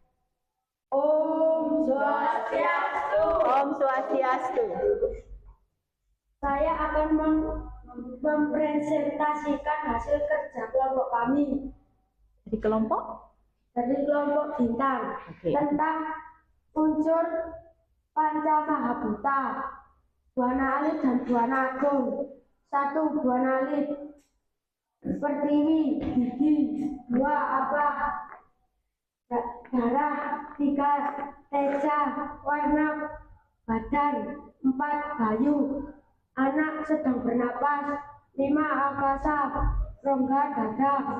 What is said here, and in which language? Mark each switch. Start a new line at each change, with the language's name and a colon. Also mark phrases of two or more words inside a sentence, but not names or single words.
Indonesian: Om Swastiastu. Om Swastiastu. Saya akan mempresentasikan hasil kerja kelompok kami Dari kelompok? dari kelompok bintang Oke. tentang unsur Panca Mahabhuta, Buana Alit dan Buana Agung. 1 Buana Alit, Pertiwi, gigi, 2 apa darah, 3 teja, warna badan, 4 kayu, anak sedang bernapas, 5 akasa, rongga dada.